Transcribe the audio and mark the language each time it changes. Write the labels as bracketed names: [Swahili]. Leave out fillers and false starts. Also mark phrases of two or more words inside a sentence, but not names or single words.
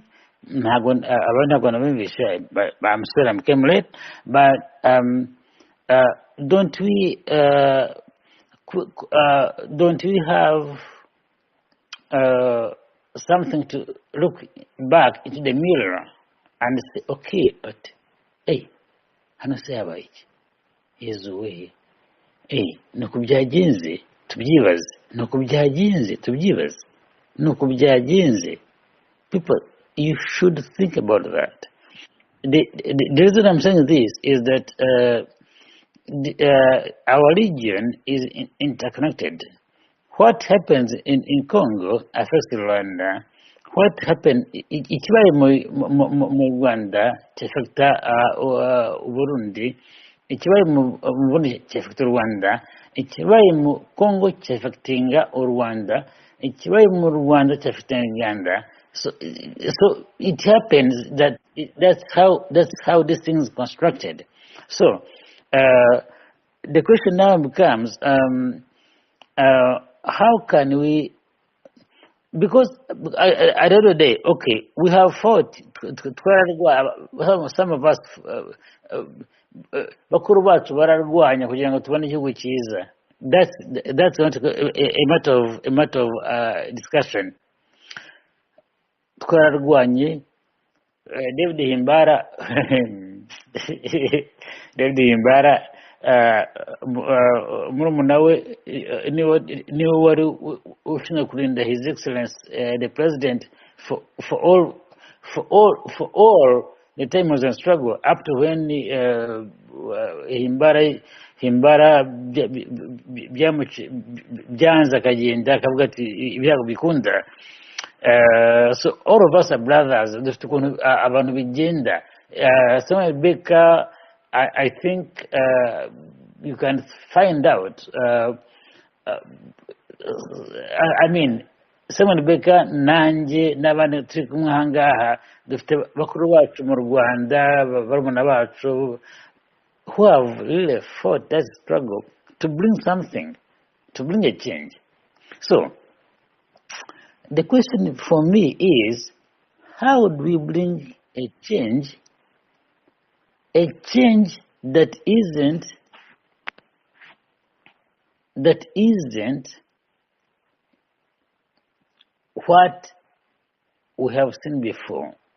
[English] I'm not going to be sure, but I'm sure I came late. But don't we have something to look back into the mirror and say, okay, but hey, [Kinyarwanda] hano se yabaye iki? Yezu we, hey, nuko byagenze tubyibaze, nuko byagenze tubyibaze, nuko byagenze. [English] People, you should think about that. The reason I'm saying this is that our region is interconnected. What happens in Congo affects Rwanda. What happened [Kinyarwanda] ikibaye mu Rwanda cyafekta Burundi, ikibaye mu Burundi cyafekta Rwanda, ikibaye mu Congo cyafektinga Rwanda, ikibaye mu Rwanda cyafektinga Uganda. [English] So it happens that that's how this thing is constructed. So the question now becomes, how can we? Because at the end of the day, okay, we have fought. Some of us, [Kinyarwanda] bakuru bacu bararwanya kugira ngo tubone igihugu cyiza. [English] That's not a matter of discussion. [Kinyarwanda] Twararwanye. David Himbara, murumuna we niwe wari ushinzwe kurinda [English] His Excellence the President for all the time was in struggle up to when Himbara [Kinyarwanda] byanze akagenda akavuga ati ibyago bikunda. [English] So all of us are brothers. [Kinyarwanda] Abantu bigenda. [English] Samuel Baker, I think you can find out. I mean, Samuel Baker, [Kinyarwanda] nanjye n'abandi turi kumwe aha ngaha dufite bakuru bacu mu Rwanda, barumuna bacu, [English] who have really fought that struggle to bring something, to bring a change. So the question for me is, how do we bring a change that isn't what we have seen before?